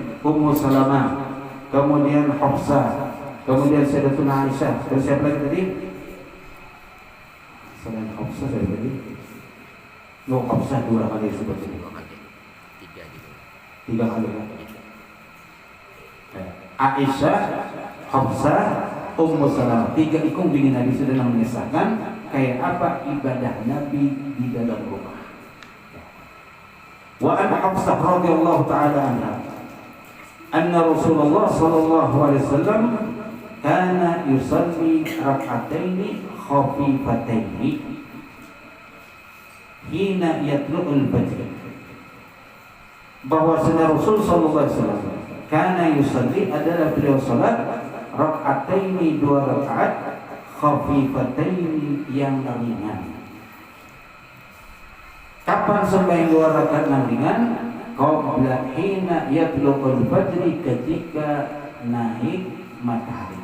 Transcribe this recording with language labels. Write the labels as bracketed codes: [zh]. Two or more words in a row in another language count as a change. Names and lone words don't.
[id] Ummu Salamah, kemudian Hafsah, kemudian Sayyidatuna Aisyah. Dan siapa lagi tadi? Selain Hafsah siapa tadi? Hafsah 2 kali disebut ini. 3 kali. Aisyah, Hafsah, Ummu Salamah. [bjn] 3 ikung bini Nabi sudah mengisahkan kayak apa ibadah Nabi di dalam rumah. [ar] وعن حفصة رضي الله تعالى عنها أن رسول الله صلى الله عليه وسلم كان يصلي ركعتين خفيفتين حين يطلع الفجر, [id] bahwa Rasul [ar] صلى الله عليه وسلم كان يصلي [id] adalah beliau salat rak'ataini 2 rakaat khafifataini yang ringan. Kapan sembahyang 2 rakaat yang ringan? [ar] قبل حين يطلع الفجر, [id] ketika naik matahari.